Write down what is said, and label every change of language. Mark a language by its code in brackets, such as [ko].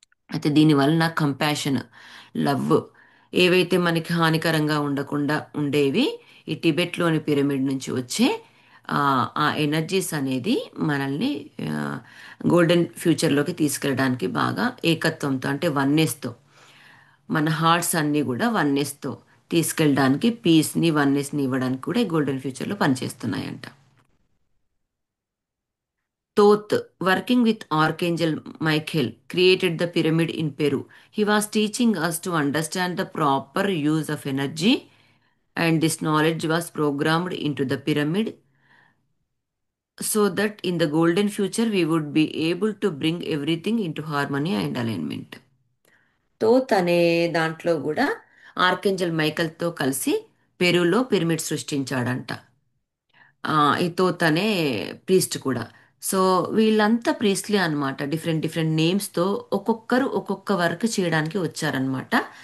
[te] అయితే దీనివలన compassion, love ఏవైతే మనకి హానికరంగా ఉండకుండా ఉండేవి, ఈ టిబెట్లోని పిరమిడ్ నుంచి వచ్చే ఆ ఎనర్జీస్ అనేది మనల్ని గోల్డెన్ ఫ్యూచర్లోకి తీసుకెళ్ళడానికి బాగా ఏకత్వంతో, అంటే వన్నెస్తో, మన హార్ట్స్ అన్నీ కూడా వన్నెస్తో తీసుకెళ్ళడానికి, పీస్ని వన్నెస్ని ఇవ్వడానికి కూడా ఈ గోల్డెన్ ఫ్యూచర్లో పనిచేస్తున్నాయంట. [en] Thoth, working with Archangel Michael, created the pyramid in Peru. He was teaching us to understand the proper use of energy, and this knowledge was programmed into the pyramid so that in the golden future we would be able to bring everything into harmony and alignment. [te] తోత్ అనే దాంట్లో కూడా archangel మైకల్తో కలిసి పెరులో pyramid సృష్టించాడంట. ఈ తోత్ అనే priest కూడా. So వీళ్ళంతా priestly అనమాట, different different నేమ్స్తో ఒక్కొక్కరు ఒక్కొక్క వర్క్ చేయడానికి వచ్చారనమాట.